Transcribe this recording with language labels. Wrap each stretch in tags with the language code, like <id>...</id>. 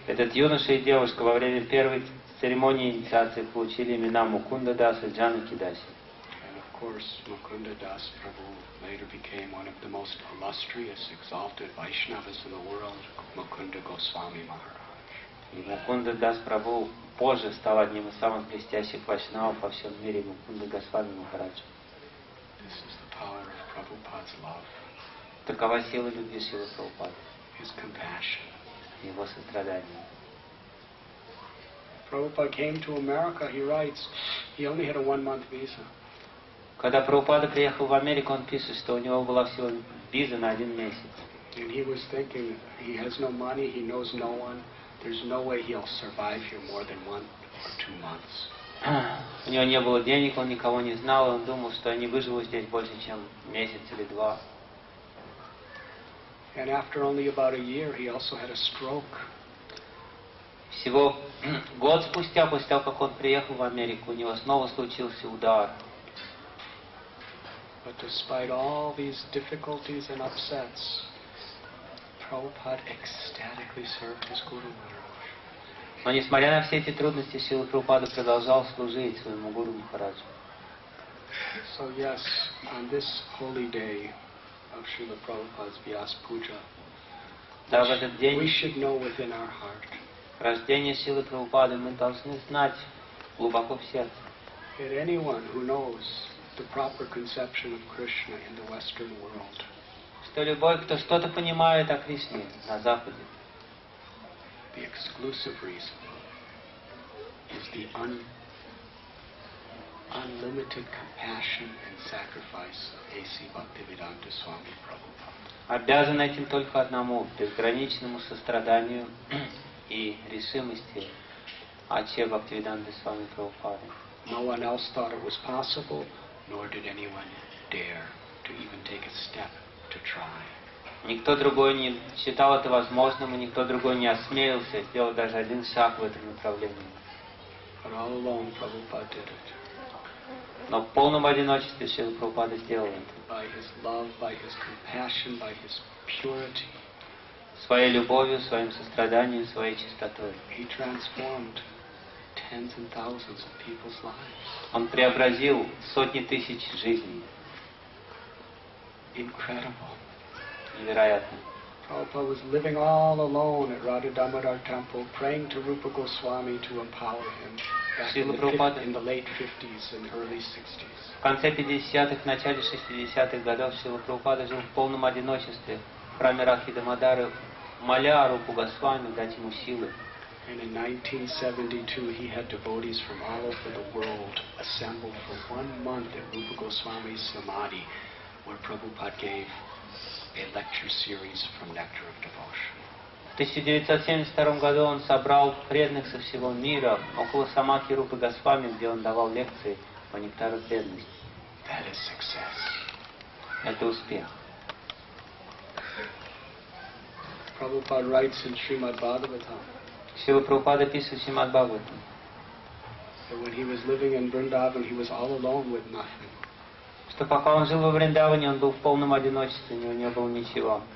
<ru>Этот юноша и девушка во время первой церемонии инициации получили имена Мукунда Дас и Джанаки Даси.</ru> <en>And of course, Mukunda Das Prabhu later became one of the most illustrious, exalted Vaishnavas in the world, Mukunda Goswami Maharaj.</en> <ru>И Мукунда Дас Прабху позже стал одним из самых блестящих вайшнавов во всем мире, Мукунда Госвами Махарадж.</ru> <en>This is the power of Prabhupada's love,</en> <ru>Такова сила любви Шрилы Прабхупады,</ru> <en>his compassion.</en> <ru>его сострадание.</ru> <en>Prabhupada came to America, he writes, he only had a 1-month visa.</en> <ru>Когда Прабхупада приехал в Америку, он пишет, что у него была всего виза на 1 месяц.</ru> <en>And he was thinking, he has no money, he knows no one, there's no way he'll survive here more than 1 or 2 months.</en> <ru>У него не было денег, он никого не знал, он думал, что я не выживу здесь больше, чем месяц или 2.</ru> <en>And after only about a year, he also had a stroke.</en> <ru>Всего год спустя, после того, как он приехал в Америку, у него снова случился удар.</ru> <en>But despite all these difficulties and upsets, Prabhupada ecstatically served his Guru Maharaj.</en> <ru>Но несмотря на все эти трудности, Шрила Прабхупада продолжал служить своему Гуру Махараджу.</ru> <en>So yes, on this holy day of Srila Prabhupada's Vyas Puja,</en> <ru>Да, в этот</ru> <en>we</en> <ru>день</ru> <en>should know within our heart</en> <ru>рождения Шрилы Прабхупады мы должны знать в глубоко в сердце.</ru> <en>That anyone who knows the proper conception of Krishna in the Western world,</en> <ru>что любой, кто что-то понимает о Кришне на Западе,</ru> <en>the exclusive reason is the unlimited compassion and sacrifice of A.C. Bhaktivedanta Swami Prabhupada.</en> <ru>обязан этим только одному, безграничному состраданию и решимости Аче Бхактивиданты Свами Прабхупады.</ru> <en>No one else thought it was possible, nor did anyone dare to even take a step to try.</en> <ru>Никто другой не считал это возможным, и никто другой не осмелился сделать даже один шаг в этом направлении.</ru> <en>But all alone, Prabhupada did it.</en> <ru>Но в полном одиночестве Шрила Прабхупада сделал это.</ru> <en>By his love, by his compassion, by his purity,</en> <ru>Своей любовью, своим состраданием, своей чистотой.</ru> <en>he transformed tens and thousands of people's lives.</en> <ru>Он преобразил сотни тысяч жизней.</ru> <en>Incredible.</en> <ru>Невероятно.</ru> <en>Prabhupada was living all alone at Radha Damodar Temple, praying to Rupa Goswami to empower him back in the late 50s and early 60s.</en> <ru>В конце 50-х, в начале 60-х годов Шрила Прабхупада жил в полном одиночестве в храме Радхи Дамодары, моля Рупу Госвами дать ему силы.</ru> <en>And in 1972, he had devotees from all over the world assembled for 1 month at Rupa Goswami's Samadhi, where Prabhupada gave a lecture series from Nectar of Devotion.</en> <ru>В 1972 году он собрал преданных со всего мира около самадхи Рупы Госвами, где он давал лекции по нектару преданности.</ru> <en>That is success.</en> <ru>Это успех.</ru> <en>Prabhupada writes in Srimad Bhagavatam</en> <ru>Шрила Прабхупада пишет в Шримад Бхагаватам,</ru> <en>that when he was living in Vrindavan, he was all alone with nothing.</en> <ru>что пока он жил во Вриндаване, он был в полном одиночестве, у него не было ничего.</ru>